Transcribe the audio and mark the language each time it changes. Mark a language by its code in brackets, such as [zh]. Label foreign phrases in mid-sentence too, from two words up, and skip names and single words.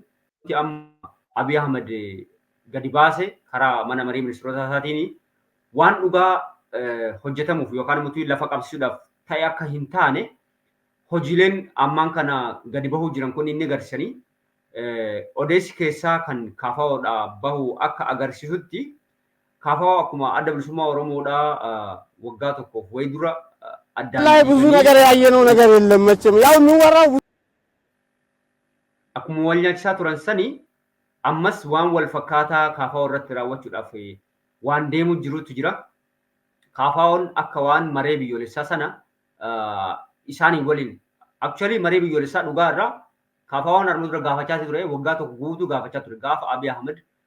[om] Amma Abiy Ahmed gadi baase karaa mana marii ministeerota isaatiin waan dhugaa hojjetamuuf yookaan immoo lafa qabsiisuudhaaf ta'e akka hin taane hojiileen ammaan kana gadi bahuu jiran kun inni agarsiisanii odeessi keessaa kan KFO'dhaa bahu akka agarsiisutti KFO akkuma adda bilisummaa Oromoodhaa waggaa tokkoof way dura addaan [am] ላይ ብዙ ነገር ያየነው ነገር የለም መቼም ያው የሚወራው [om] akkuma wal nyaachisaa turan sanii ammas waan wal fakkaataa KFO irratti raawwachuudhaaf waan deemu jirutu jira. KFO'n akka waan maree biyyoolessaa sana isaanii waliin actually maree biyyoolessaa dhugaa irraa KFO'n arma dura gaafachaa ture waggaa tokko guutuu gaafachaa ture gaafa Abiy Ahmed